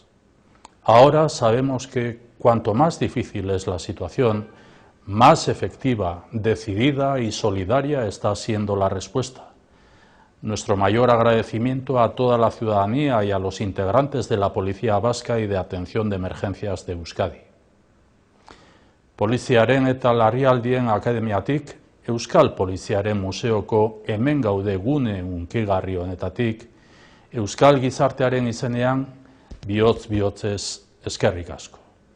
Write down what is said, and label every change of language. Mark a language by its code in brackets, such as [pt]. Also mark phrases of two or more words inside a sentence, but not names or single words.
[es] Ahora sabemos que cuanto más difícil es la situación, más efectiva, decidida y solidaria está siendo la respuesta. Nuestro mayor agradecimiento a toda la ciudadanía y a los integrantes de la Policía Vasca y de Atención de Emergencias de Euskadi. [eu] Poliziaren eta larrialdien akademiatik, Euskal Poliziaren Museoko Hemen Gaude gune hunkigarri honetatik, Euskal Gizartearen izenean, bihotz-bihotzez eskerrik asko.